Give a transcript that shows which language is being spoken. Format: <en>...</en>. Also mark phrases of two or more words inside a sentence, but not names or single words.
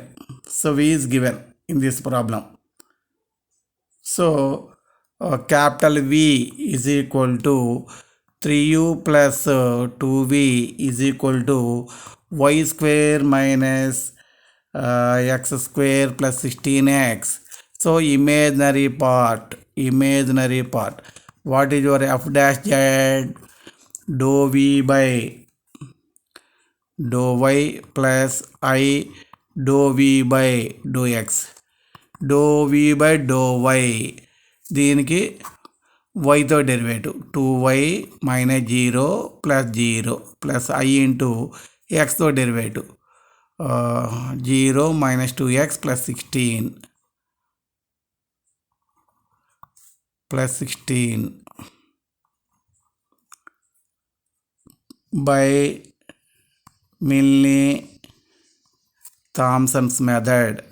<en>So v is given in this problem. So capital V is equal to 3u plus 2v is equal to y square minus x square plus 16x. So imaginary part. What is your f dash z? Dou v by dou y plus I dou v by dou x. Dou v by dou y,</en> <te>దీనికి yతో</te> <en>derivative 2y minus 0 plus I into</en> <te>xతో</te> <en>derivative 0 minus 2x plus 16 by Milne-Thomson's method.</en>